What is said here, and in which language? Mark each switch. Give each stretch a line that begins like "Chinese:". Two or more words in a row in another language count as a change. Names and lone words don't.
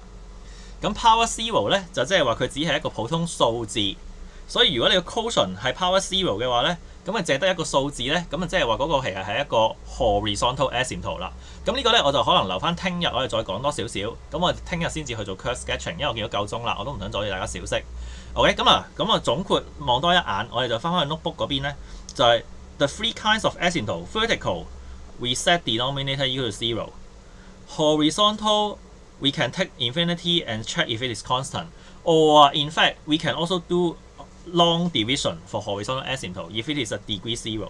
Cantonese: 咁
English: Power Zero
Cantonese: 咧就即係話佢只係一個普通數字，所以如果你個 quotient 係
English: Power Zero
Cantonese: 嘅話咧，咁啊淨得一個數字咧，咁啊即係話嗰個其實係一個
English: horizontal asymptote
Cantonese: 啦。咁呢個咧我就可能留翻聽日我哋再講多少少。咁我聽日先至去做
English: curve sketching，
Cantonese: 因為我見到夠鐘啦，我都唔想阻住大家小息。OK， 咁啊總括望多一眼，我哋就翻返去 notebook 嗰邊咧，就係
English: the three kinds of asymptote vertical we set denominator equal to 0. Horizontal we can take infinity and check if it is constant. Or in fact we can also do long division for horizontal asymptote if it is a degree 0.